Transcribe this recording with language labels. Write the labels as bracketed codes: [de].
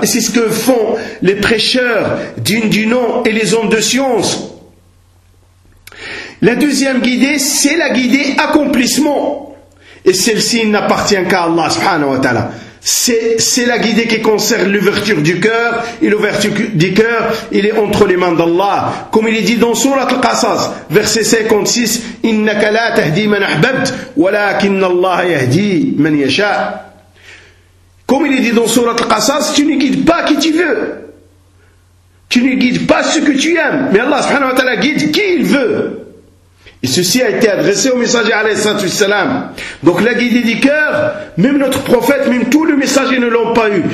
[fr] Et c'est ce que font les prêcheurs dignes du nom et les hommes de science. La deuxième guidée, c'est la guidée accomplissement. Et celle-ci n'appartient qu'à Allah subhanahu wa ta'ala. C'est la guidée qui concerne l'ouverture du cœur, et l'ouverture du cœur, il est entre les mains d'Allah. Comme il est dit dans Surat Al-Qasas, verset 56, [ar] إِنَّكَ لَا تَهْدِي مَنْ أَحْبَبْتْ وَلَكِنَّ اللَّهَ يَهْدِي مَنْ يَشَاءَ. [fr] Comme il est dit dans Surat Al-Qasas, tu ne guides pas qui tu veux. Tu ne guides pas ce que tu aimes. Mais Allah subhanahu wa ta'ala guide qui il veut. Et ceci a été adressé au messager alayhi salam. Donc la guidée du cœur, même notre prophète, même tous les messagers ne l'ont pas eu.